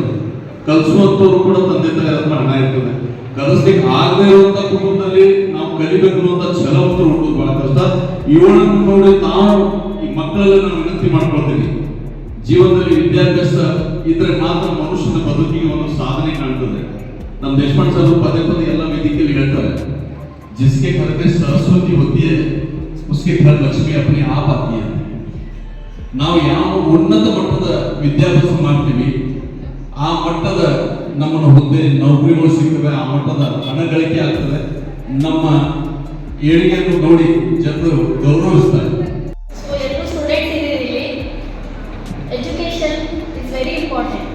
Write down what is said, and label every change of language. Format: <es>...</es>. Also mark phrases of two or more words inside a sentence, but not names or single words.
<kn>ಕಲಿಸುವಂತವ್ರು ಕೂಡ ತಂದೆ ತಾಯಿ ಹತ್ರ ಹಣ ಇರ್ತದೆ. ಕಲಿಸ್ಲಿಕ್ಕೆ ಆಗದೆ ಇರುವಂತ ಕುಟುಂಬದಲ್ಲಿ ನಾವು ಕಲಿಬೇಕು ಅನ್ನುವಂಥ ಛಲ ಅಂತೂ ಹುಡುಕೋದು ಬಹಳ ಕಷ್ಟ. ಇವಳನ್ನು ನೋಡಿ ನಾವು ಈ ಮಕ್ಕಳೆಲ್ಲ ನಾವು ವಿನಂತಿ ಮಾಡ್ಕೊಳ್ತೀವಿ, ಜೀವನದಲ್ಲಿ ವಿದ್ಯಾಭ್ಯಾಸ ಇದ್ರೆ ಮಾತ್ರ ಮನುಷ್ಯನ ಬದುಕಿಗೆ ಒಂದು ಸಾಧನೆ ಕಾಣ್ತದೆ. ನಮ್ಮ ದೇಶಪಾಂಡೆ ಸರ್ ಪದೇ ಪದೇ ಎಲ್ಲ ವೇದಿಕೆಯಲ್ಲಿ ಹೇಳ್ತಾರೆ,</kn> <hi>जिसके घर में सरस्वती होती है उसके घर लक्ष्मी अपने आप आती है.</hi> <kn>ನಾವು ಯಾವ ಉನ್ನತ ಮಟ್ಟದ ವಿದ್ಯಾಭ್ಯಾಸ ಮಾಡ್ತೀವಿ ಆ ಮಟ್ಟದ ನಮ್ಮನ್ನು ಹುದ್ದೆ ನೌಕರಿಗಳು ಸಿಗ್ತವೆ, ಆ ಮಟ್ಟದ ಹಣ ಗಳಿಕೆ ಆಗ್ತದೆ. ನಮ್ಮ ಏಳಿಗೆಯನ್ನು ನೋಡಿ ಜನರು ಗೌರವಿಸ್ತಾರೆ. ಸೊ ಎಲ್ಲರೂ ಸ್ಟೂಡೆಂಟ್ಸ್ ಇದ್ದೀರಿ,</kn> <en>education is very important.</en>